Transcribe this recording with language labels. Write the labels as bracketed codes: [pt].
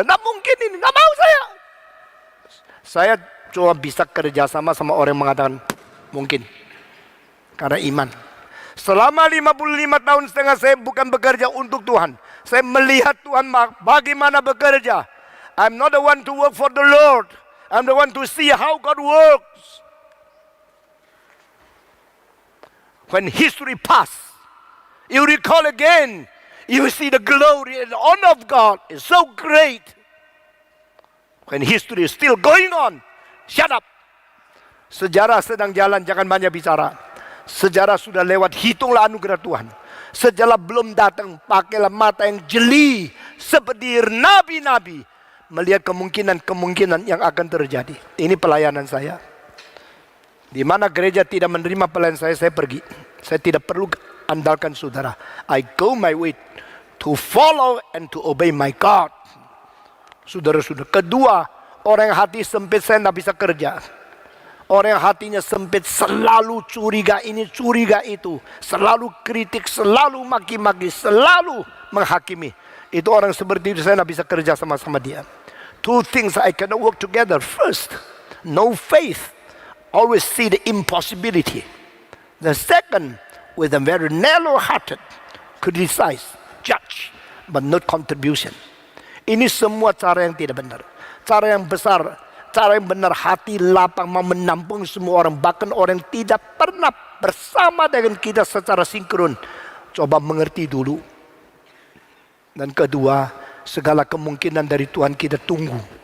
[id] Nggak mungkin ini, nggak mau saya. Saya cuma bisa kerjasama sama orang yang mengatakan mungkin. Karena iman. Selama 55 tahun setengah saya bukan bekerja untuk Tuhan. Saya melihat Tuhan bagaimana bekerja. [en] I'm not the one to work for the Lord. I'm the one to see how God works. When history pass, you recall again, you see the glory and honor of God is so great. When history is still going on, shut up. [id] Sejarah sedang jalan, jangan banyak bicara. Sejarah sudah lewat, hitunglah anugerah Tuhan. Sejarah belum datang, pakailah mata yang jeli seperti nabi-nabi melihat kemungkinan-kemungkinan yang akan terjadi. Ini pelayanan saya. Di mana gereja tidak menerima pelayan saya pergi. Saya tidak perlu andalkan saudara. [en] I go my way to follow and to obey my God. [id] Saudara-saudara. Kedua, orang yang hati sempit saya tidak bisa kerja. Orang yang hatinya sempit selalu curiga ini, curiga itu. Selalu kritik, selalu maki-maki, selalu menghakimi. Itu orang seperti itu saya tidak bisa kerja sama-sama dia. [en] Two things I cannot work together. First, no faith. Always see the impossibility. The second, with a very narrow-hearted, criticize, judge, but not contribution. [id] Ini semua cara yang tidak benar. Cara yang besar, cara yang benar, hati lapang mau menampung semua orang. Bahkan orang yang tidak pernah bersama dengan kita secara sinkron. Coba mengerti dulu. Dan kedua, segala kemungkinan dari Tuhan kita tunggu.